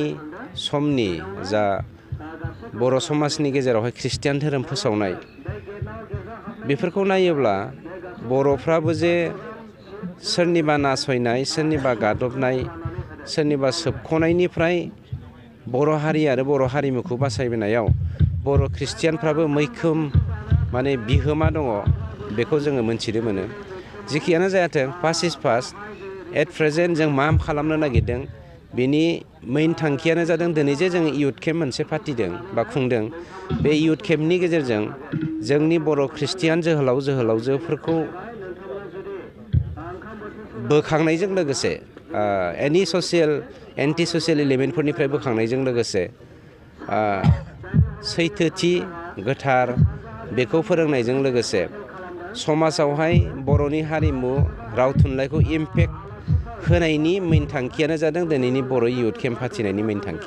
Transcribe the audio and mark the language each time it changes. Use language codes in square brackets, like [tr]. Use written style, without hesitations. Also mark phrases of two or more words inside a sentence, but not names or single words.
[brx] समनि जा बर' समाजनि गेजेरावहाय ख्रिस्टियान धोरोम फोसावनाय, बेफोरखौ नायोब्ला बर'फ्राबो जे सोरनिबा नासयनाय, सोरनिबा गादबनाय, सोरनिबा सोबख'नायनिफ्राय बर' हारि आरो बर' हारिमुखौ बासायबोनायाव बर' ख्रिस्टियानफ्राबो मैखोम माने बिहोमा दङ, बेखौ जोङो मोनथिनो मोनो। जिखियानो जायाथों, [en] past is past. at present [brx] जों मा खालामनो नागिरदों बेनि मेइन थांखियानो जादों दिनै जे जोङो [en] youth camp [brx] मोनसे फाथिदों बा खुंदों। बे इयुथ केम्पनि गेजेरजों जोंनि बर' ख्रिस्टियान जोहोलाव जोहोलावजोफोरखौ बोखांनायजों लोगोसे [en] any social anti social [brx] एलिमेन्टफोरनिफ्राय बोखांनायजों लोगोसे सैथोथि गोथार बेखौ फोरोंनायजों लोगोसे समाजावहाय बर'नि हारिमु राव थुनलाइखौ इम्पेक्ट होनायनि मेइन थांखियानो जादों दिनैनि बर' [en] youth camp [brx] फाथिनायनि मेइन थांखि।